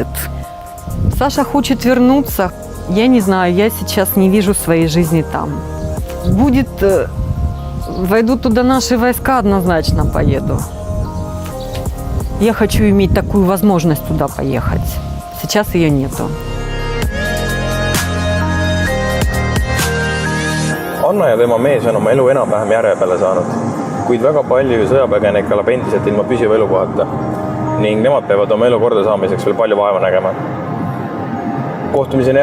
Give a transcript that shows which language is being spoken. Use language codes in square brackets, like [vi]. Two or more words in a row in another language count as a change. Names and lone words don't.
[ru] Саша хочет вернуться. Я не знаю, я сейчас не вижу своей жизни там. Войдут туда наши войска, однозначно поеду. Я хочу иметь такую возможность туда поехать. Сейчас ее нету. [et] Anna ja tema mees on oma elu enam-vähem järje peale saanud, kuid väga palju sõjapõgenik elab endiselt ilma püsiva elukohata. ning nemad peavad oma elu korda saamiseks veel palju vaeva nägema. Kohtumiseni järgmises reportaažis.